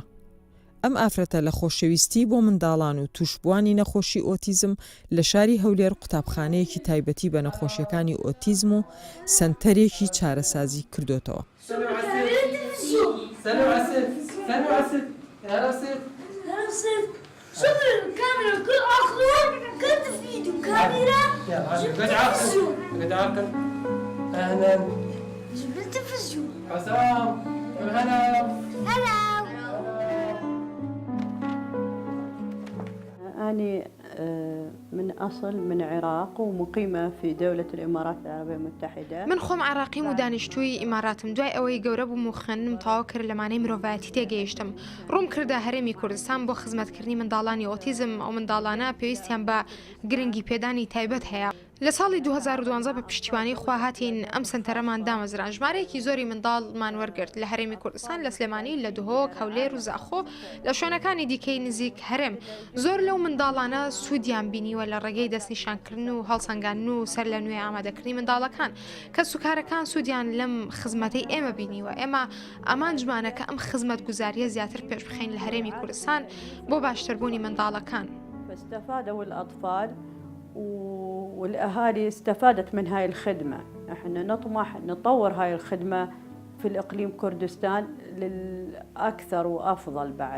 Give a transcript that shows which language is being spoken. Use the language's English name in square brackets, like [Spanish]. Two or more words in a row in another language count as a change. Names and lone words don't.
[Central Kurdish] ئەم ئافرەتە لە خۆشەویستی بۆ منداڵان و توشبوانی نەخۆشی ئۆتیزم لە شاری هەولێر قوتابخانەیەکی تایبەتی بە نەخۆشیەکانی ئۆتیزم و سنتەرێکی چارەسازی کردوتەوە. [Arabic] شوف الكاميرا كل اخضر كنت في ايده كاميرا قد عاقل اهلا جبت التلفزيون حسام هلا هلا أنا من أصل من العراق ومقيمة في دولة الإمارات العربية المتحدة. [Central Kurdish] من خۆم عراقیم و دانیشتووی ئیماراتم دوای ئەوەی گەورە بووم و خوێندنم تەواو کرد لەمانەی مرۆڤایەتی تێگەیشتم ڕووم کردە هەرێمی کوردستان بۆ خزمەتکردنی منداڵانی ئۆتیزم ئەو منداڵانە پێویستیان بە گرنگی پێدانی تایبەت هەیە. لە ساڵی 2012 بە پشتیوانی خوا هاتین ئەم سنتەرەمان دامەزران ژمارەیەکی زۆری منداڵمان وەرگرت لە هەرێمی کوردستان لە سلێمانی لە دهۆک هەولێر و زاخۆ لە شوێنەکانی دیکەی نزیک هەرێم زۆر لەو منداڵانە سوودیان بینیوە لە ڕێگەی دەستنیشانکردن و هەڵسەنگاندن و سەر لە نوێ ئامادەکردنی منداڵەکان کە سوکارەکان سوودیان لەم خزمەتەی ئێمە بینیوە ئێمە ئامان جمانەکە ئەم خزمەت گوزاریە زیاتر پێش بخەین لە هەرێمی کوردستان بۆ باشتربوونی منداڵەکان. [Arabic] فاستفادوا الأطفال والأهالي استفادت من هاي الخدمة. احنا نطمح نطور هاي الخدمة في الإقليم كردستان للأكثر وأفضل بعد.